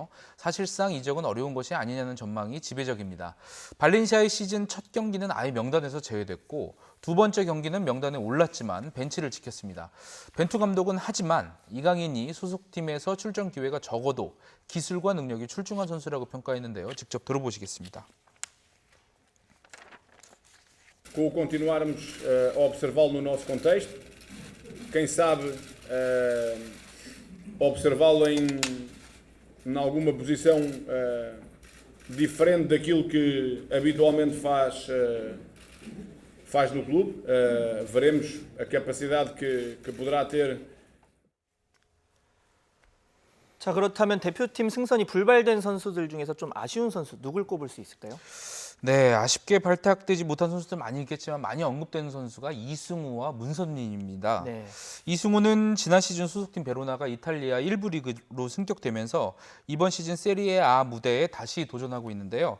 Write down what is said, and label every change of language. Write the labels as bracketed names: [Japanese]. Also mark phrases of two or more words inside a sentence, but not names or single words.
[Korean] 사실상 이적은 어려운 것이 아니냐는 전망이 지배적입니다. 발렌시아의 시즌 첫 경기는 아예 명단에서 제외됐고 두 번째 경기는 명단에 올랐지만 벤치를 지켰습니다. 벤투 감독은 하지만 이강인이 소속팀에서 출전 기회가 적어도 기술과 능력이 출중한 선수라고 평가했는데요. 직접 들어보시겠습니다. [Portuguese] com continuarmos a observá-lo no nosso contexto, quem sabe observá-lo em alguma posição diferente daquilo que habitualmente faz no clube. Veremos a capacidade que poderá ter. [Korean] 자, 그렇다면 대표팀 승선이 불발된 선수들 중에서 좀 아쉬운 선수 누굴 꼽을 수 있을까요? 네, 아쉽게 발탁되지 못한 선수들 많이 있겠지만 많이 언급되는 선수가 이승우와 문선민입니다. 네. 이승우는 지난 시즌 소속팀 베로나가 이탈리아 1부 리그로 승격되면서 이번 시즌 세리에 A 무대에 다시 도전하고 있는데요.